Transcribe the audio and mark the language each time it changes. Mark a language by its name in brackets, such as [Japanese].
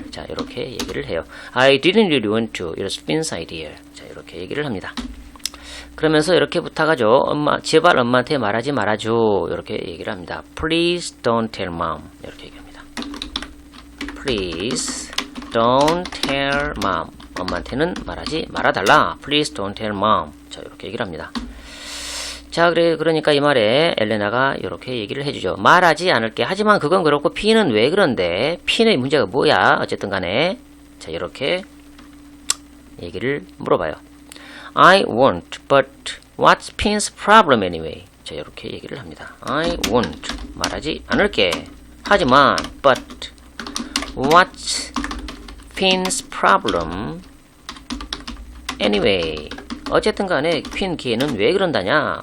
[Korean] 자, 이렇게 얘기를 해요. [English] I didn't really want to. It was Finn's idea. [Korean] 자, 이렇게 얘기를 합니다. 그러면서 이렇게 부탁하죠. 엄마, 제발 엄마한테 말하지 말아줘. 이렇게 얘기를 합니다. [English] Please don't tell mom. [Korean] 이렇게 얘기합니다. [English] Please don't tell mom. [Korean] 엄마한테는 말하지 말아달라. [English] Please don't tell mom. [Korean] 자, 이렇게 얘기를 합니다. 자, 그러니까 이 말에 엘레나가 이렇게 얘기를 해주죠. 말하지 않을게. 하지만 그건 그렇고 P는 왜 그런데? P의 문제가 뭐야? 어쨌든 간에. 자, 이렇게 얘기를 물어봐요. [English] I won't, but what's Pin's problem anyway? [Korean] 자, 이렇게 얘기를 합니다. [English] I won't, [Korean] 말하지 않을게. 하지만, [English] but what's Pin's problem anyway? [Korean] 어쨌든 간에 핀 걔는 왜 그런다냐?